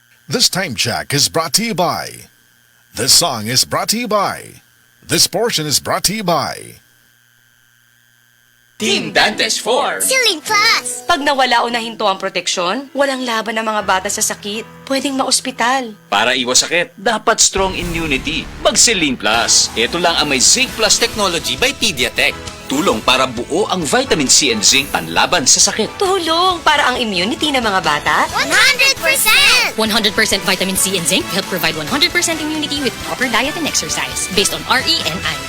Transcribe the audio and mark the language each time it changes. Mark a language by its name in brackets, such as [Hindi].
[English] This time check is brought to you by. This song is brought to you by. This portion is brought to you by. Team Dantes 4. Silink Plus! [Filipino] Pag nawala o nahinto ang proteksyon, walang laban ng mga bata sa sakit. Pwedeng maospital. Para iwas sakit, dapat [English] strong immunity. [Filipino] Mag-Celine Plus. Ito lang ang may Zinc Plus technology by Pediatek. Tulong para buo ang vitamin C and zinc panlaban sa sakit. Tulong para ang immunity ng mga bata. [English] 100%! 100% vitamin C and zinc help provide 100% immunity with proper diet and exercise based on RENI.